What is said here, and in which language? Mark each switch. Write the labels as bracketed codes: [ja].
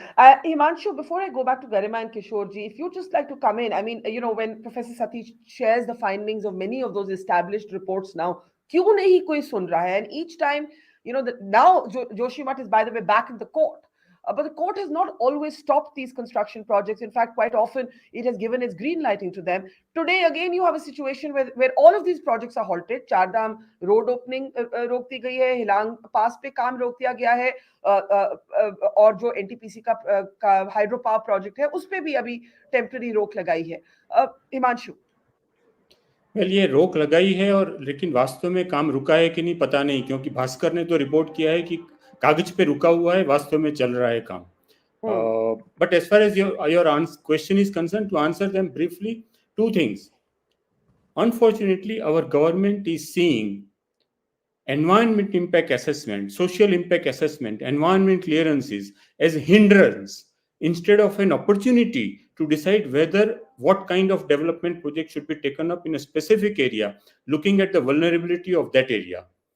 [en] Himanshu, before I go back to Garima and Kishore ji, if you'd just like to come in, I mean, when Professor Sati shares the findings of many of those established reports now, [hi] kyun nahi koi sun raha hai? [en] And each time, now Joshimath is, by the way, back in the court. But the court has not always stopped these construction projects. In fact, quite often it has given its green lighting to them. Today, again, you have a situation where all of these projects are halted. [hi] Chardham road opening रोक दी गई है, हिलांग पास पे काम रोक दिया गया है, और जो NTPC का हाइड्रो पावर प्रोजेक्ट है उस पे भी अभी टेम्पररी रोक लगाई है. हिमांशु, ये रोक लगाई है, और लेकिन वास्तव में काम रुका है कि नहीं पता नहीं, क्योंकि भास्कर ने तो रिपोर्ट किया है कि कागज पे रुका हुआ है, वास्तव में चल रहा है काम. [en] But as far as your question is concerned, to answer them briefly, two things. Unfortunately, our government is seeing environment impact assessment, social impact assessment, environment clearances as hindrance instead of an opportunity to decide what kind of development project should be taken up in a specific area, looking at the vulnerability of that area.